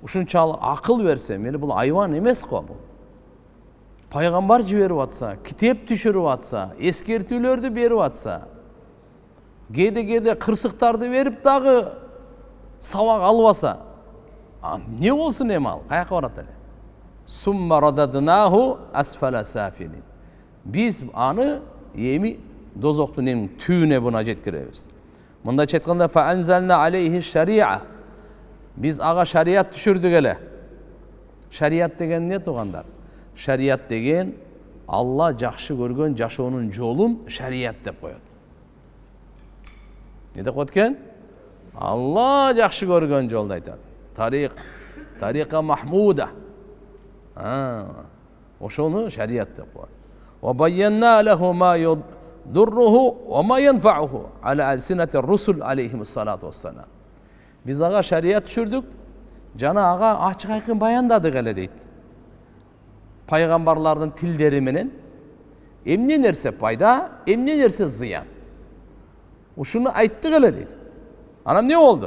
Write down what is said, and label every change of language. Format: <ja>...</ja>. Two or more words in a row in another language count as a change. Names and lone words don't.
<ky>ушунчалык акыл берсе, мени бул айван эмес го бул. Пайгамбар жиберип атса, китеп түшүрүп атса, эскертүүлөрдү берип атса, кээде кырсыктарды берип дагы сабак албаса, не болсун эми ал? Каяка барат эле?</ky> <ar>ثم رددناه أسفل سافلين.</ar> <ky>Биз аны эми дозоктун эң түбүнө буна жеткиребиз. Мындайча айтканда</ky> <ar>فأنزلنا عليه شريعة.</ar> <ky>Биз ага шариат түшүрдүк эле. Шариат деген эмне туугандар? Шариат деген Алла жакшы көргөн жашоонун жолун шариат деп коет. Не деп коет экен? Алла жакшы көргөн жолду айтат.</ky> <ar>طريقة محمودة.</ar> <ky>Ошону шариат деп коет.</ky> <ar>وبينا له ما يضره وما ينفعه على ألسنة الرسل عليهم الصلاة والسلام.</ar> <ky>Биз ага шариат түшүрдүк, жана ага ачык айкын баяндадык эле дейт. Пайгамбарлардын тилдери менен эмне нерсе пайда, эмне нерсе зыян. Ушуну айттык эле дейт. Анан эмне болду?</ky>